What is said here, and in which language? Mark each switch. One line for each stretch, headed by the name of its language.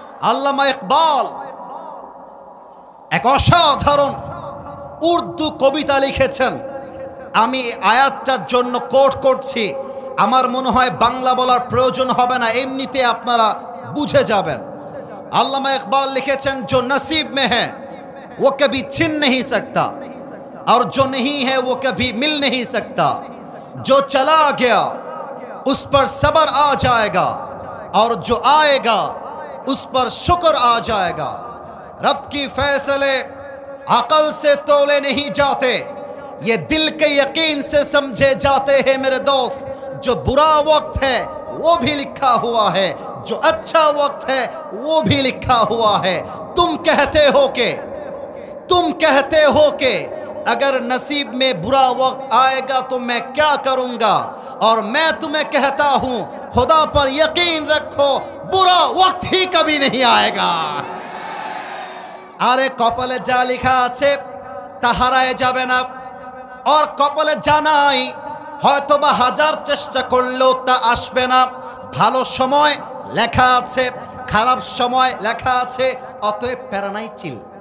Bangla: আল্লামা ইকবাল এক অসাধারণ উর্দু কবিতা লিখেছেন। আমি আয়াতটার জন্য কোট করছি। আমার মনে হয় বাংলা বলার প্রয়োজন হবে না, এমনিতে আপনারা বুঝে যাবেন। আল্লামা ইকবাল লিখেছেন,
Hindi: जो नसीब में है वो कभी छिन नहीं सकता और जो नहीं है वो कभी मिल नहीं सकता। जो चला गया उस पर सब्र आ जाएगा और जो आएगा उस पर शुक्र आ जाएगा। रब की फैसले अकल से तोले नहीं जाते, ये दिल के यकीन से समझे जाते हैं मेरे दोस्त। जो बुरा वक्त है वो भी लिखा हुआ है, जो अच्छा वक्त है वो भी लिखा हुआ है। तुम कहते हो के अगर नसीब में बुरा वक्त आएगा तो मैं क्या करूंगा, और मैं तुम्हें कहता हूं खुदा पर यकीन रखो बुरा वक्त ही कभी नहीं आएगा।
Bangla: আরে কপালে যা লেখা আছে তা হারায় যাবে না, আর কপালে জানাই হয়তোবা হাজার চেষ্টা করলেও তা আসবে না। ভালো সময় লেখা আছে, খারাপ সময় লেখা আছে, অতএব প্যারা নাই, চিল।